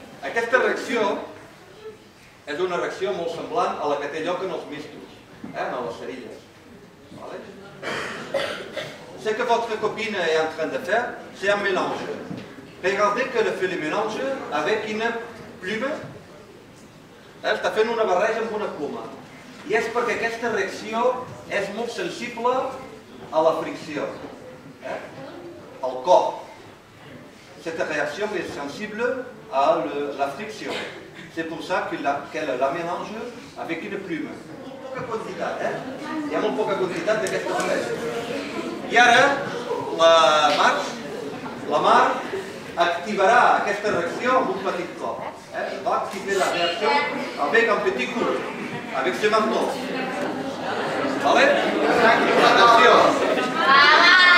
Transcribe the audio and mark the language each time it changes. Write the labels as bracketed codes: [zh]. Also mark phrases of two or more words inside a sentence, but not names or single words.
[ca] Aquesta reacció és una reacció molt semblant a la que té lloc en els mistos, en les cerilles. [fr] Ce que votre copine est en train de faire, c'est un mélange. Regardez qu'elle fait le mélange avec une plume. [ca] Està fent una barreja amb una pluma. I és perquè aquesta reacció és molt sensible a la fricció, al cop. [fr] Cette réaction est sensible à la friction. C'est pour ça qu'elle la mélange avec une plume. [ca] Molt poca quantitat, Hi ha molt poca quantitat d'aquesta barreja. I ara la Mar activarà aquesta reacció amb un petit cop. [fr] Va activer la réaction avec un petit coup, avec ce marteau. Vale? Attention.